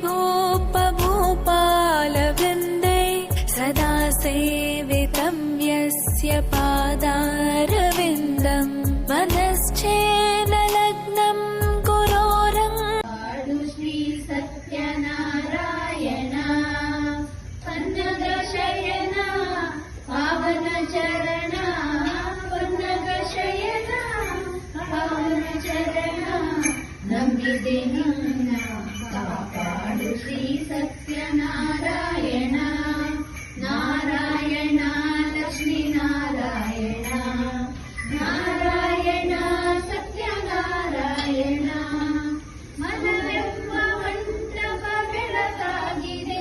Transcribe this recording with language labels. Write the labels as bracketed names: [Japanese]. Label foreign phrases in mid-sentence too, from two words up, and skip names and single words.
[Sanskrit] भूपभूपालवृन्दे सदा सेवितं यस्य पादारविन्दं मनश्चेन लग्नं गुरोरङ्घ्रिपद्मे श्री सत्यनारायण पन्नगशयन पावन चरण पन्नगशयन पावन चरण [Kannada] ನಂಬಿದೆ ನಿನ್ನ ಕಾಪಾಡು ಶ್ರೀ ಸತ್ಯನಾರಾಯಣ ನಾರಾಯಣ ಲಕ್ಷ್ಮೀ ನಾರಾಯಣ ನಾರಾಯಣ ಸತ್ಯನಾರಾಯಣ ಮನವೆಂಬ ಮಂತ್ರವ ಬೆಳಕಾಗಿದೆ